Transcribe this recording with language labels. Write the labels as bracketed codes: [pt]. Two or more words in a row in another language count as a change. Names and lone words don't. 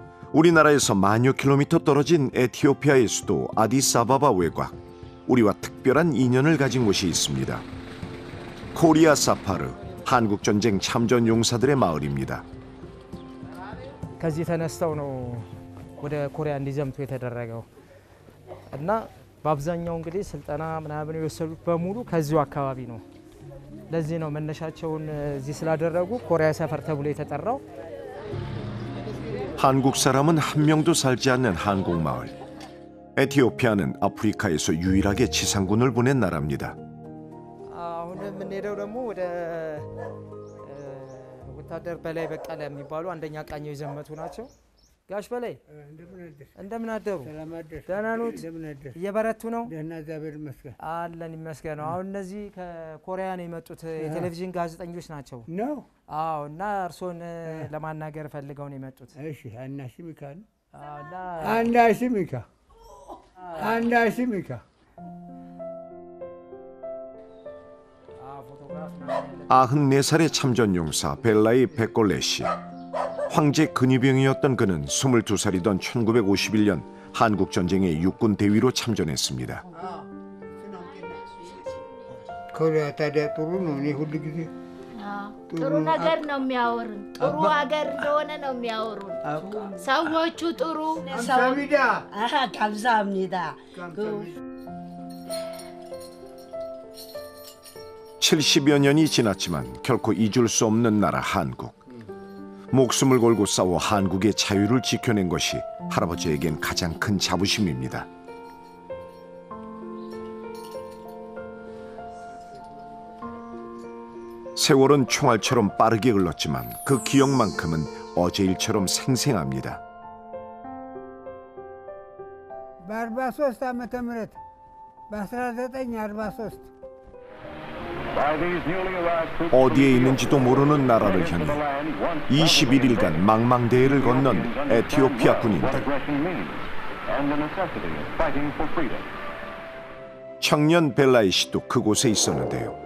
[ko] 우리나라에서 만여 킬로미터 떨어진 에티오피아의 수도 아디스아바바 외곽, 우리와 특별한 인연을 가진 곳이 있습니다. 코리아 사파르, 한국전쟁 참전 용사들의 마을입니다. [am] ከዚህ ተነስተው ነው ወደ ኮሪያ እንዲዘምቱ የተደረገው እና በአብዛኛው እንግዲህ ስልጠና ምናምን የወሰዱት በሙሉ ከዚሁ አካባቢ ነው። ለዚህ ነው መነሻቸውን እዚህ ስላደረጉ ኮሪያ ሰፈር ተብሎ የተጠራው። [ko] 한국 사람은 한 명도 살지 않는 한국 마을. 에티오피아는 아프리카에서 유일하게 지상군을 보낸 나라입니다. [am] አሁን የምንሄደው ደግሞ ወደ ወታደር በላይ በቀለ የሚባሉ አንደኛ ቃኘው የዘመቱ ናቸው። ጋሽ በላይ እንደምን አደሩ? ደህና ኖት? እየበረቱ ነው? ደህና እግዚአብሔር ይመስገን አለን ይመስገን። አሁን እነዚህ ከኮሪያ ነው የመጡት የቴሌቪዥን ጋዜጠኞች ናቸው ነው? አዎ። እና እርሶን ለማናገር ፈልገው ነው የመጡት። እሺ አናሽሚካ እና አንዳሽሚካ ፎቶግራፍ [ko] 94살의 참전용사 벨라이 베꼴레 씨. 황제 근위병이었던 그는 22살이던 1951년 한국전쟁에 육군 대위로 참전했습니다. [am] ኮሪያ ታዲያ ጥሩ ነው። እኔ ሁሉ ጊዜ ጥሩ ነገር ነው የሚያወሩን። ጥሩ ሀገር እንደሆነ ነው የሚያወሩን። ሰዎቹ ጥሩ ሰሚዳ [ko] 감사합니다. 70여 년이 지났지만 결코 잊을 수 없는 나라 한국. 목숨을 걸고 싸워 한국의 자유를 지켜낸 것이 할아버지에겐 가장 큰 자부심입니다. 세월은 총알처럼 빠르게 흘렀지만 그 기억만큼은 어제 일처럼 생생합니다. [am] በ43 ዓመተ ምህረት በ1943 [ko] 어디에 있는지도 모르는 나라를 향해 21일간 망망대해를 건넌 에티오피아 군인들. 청년 벨라이 씨도 그곳에 있었는데요.